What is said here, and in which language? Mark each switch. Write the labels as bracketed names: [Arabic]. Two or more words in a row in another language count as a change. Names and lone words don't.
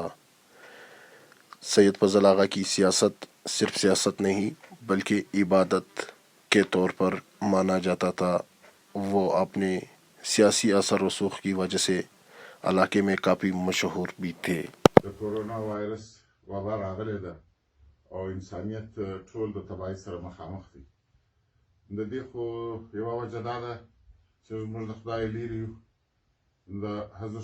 [Urdu] سید فضل آغا کی سیاست صرف سیاست نہیں بلکہ عبادت کے طور پر مانا جاتا تھا۔ وہ اپنے سیاسی اثر و رسوخ کی وجہ سے علاقے میں کافی مشہور بھی تھے۔ [Pashto] کورونا وائرس وبا راغلی ده او انسانیت ټول د تباهۍ سره مخامخ دی. د دې خو یوه وجه دا ده چې زموږ د خدای لرې یو د حضرت